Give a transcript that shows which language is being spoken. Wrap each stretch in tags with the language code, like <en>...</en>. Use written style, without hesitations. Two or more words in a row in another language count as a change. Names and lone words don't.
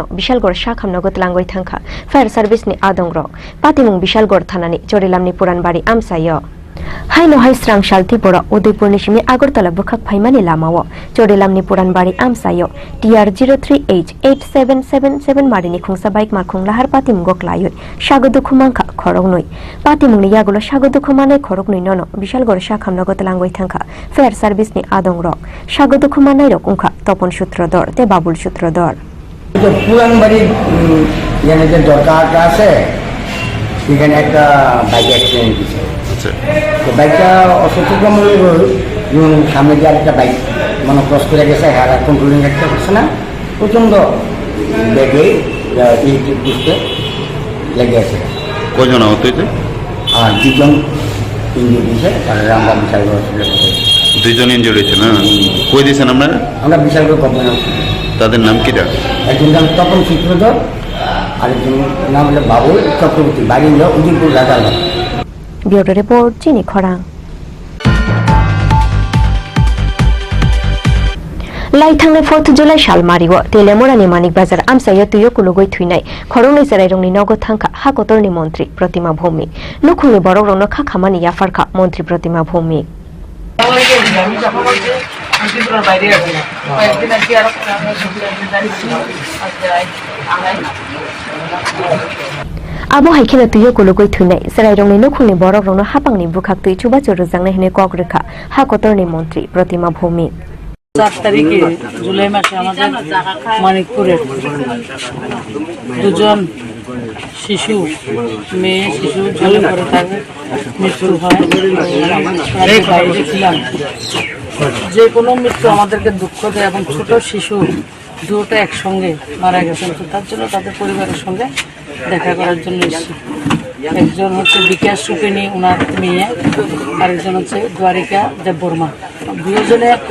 <trp>bishalgor shakhamnagot langoi thangkha</trp> <en>fire service</en> <trp>ni adongrok patimung bishalgor thanani jorilamni puran bari amsayo Hai no hai Srang Shal Tripura Udaipur ni simi Agartala bukhak phaimani lamao Chorelamni Puranbari Amsayo TR 03H8777 marini khungsa bike markhung lahar patim goklayoi Shagodu khumangkha khorognoi patimungni yagulo shagodu khumane khorognoi nono bishal gor shakhamnagot langoi thangkha</trp> <en>fair service</en> <trp>ni adong rok shagodu khumanai rok ungkha Topon Sutrodor te Babul Sutrodor</trp> <bn>পুরানবাড়ি এখানে যে দরকারটা আছে এখানে একটা বাইক অ্যাক্সিডেন্ট হয়েছে তো বাইকটা অসচেতনমূলক সামনে যে আরেকটা বাইক মানে ক্রস করে গেছে আর কন্ট্রোলিং একটা করছে না প্রচণ্ড বেগে বুঝতে লেগে আছে কজন আহত হয়েছে আর দুজন ইঞ্জুরি হয়েছে আর আমরা বিশালগড় হসপিটালে দুইজন ইঞ্জুরি হয়েছে না কই দিয়েছেন আপনারা আমরা বিশালগড় গভর্নমেন্ট তাদের নাম কিটা একজন নাম তপন সূত্রধর আরেকজন নাম হলো বাবুল চক্রবর্তী বাড়ি হলো উদয়পুর রাজারবাগ</bn> <en>Bureau Report</en> <trp>Chini Khorang Lai thangnai 4th July sal mariwo Telemorani Manik Bazar Amsayo tuyo kulugoi thuinai Khorongni Sarai Nogo Thangka Hakotorni Montri Pratima Bhumi Nukhungni Borok Rongno Kha Khamani Yafarkha Montri Pratima Bhumi Abo haikina tuyo kulugoi thuinai Sarai Rongni Nukhungni Borok Rongno Hapangni Bukhak tui Chuba Churu Jangnai hine Kok Rekha Hakotorni Montri Pratima Bhumi</trp> <bn>7 তারিখে জুলাই মাসে আমাদের মানিকপুরের দুজন শিশু মেয়ে শিশু জলে পড়ে তাদের মৃত্যু হয় বাইরে ছিলাম যে কোনো মৃত্যু আমাদেরকে দুঃখ দেয় এবং ছোট শিশু দুটো একসঙ্গে মারা গেছেন তো তার জন্য তাদের পরিবারের সঙ্গে দেখা করার জন্য এসেছি একজন হচ্ছে বিকাশ সুপিনী ওনার মেয়ে আরেকজন হচ্ছে দ্বারিকা দেববর্মা দুজনে</bn>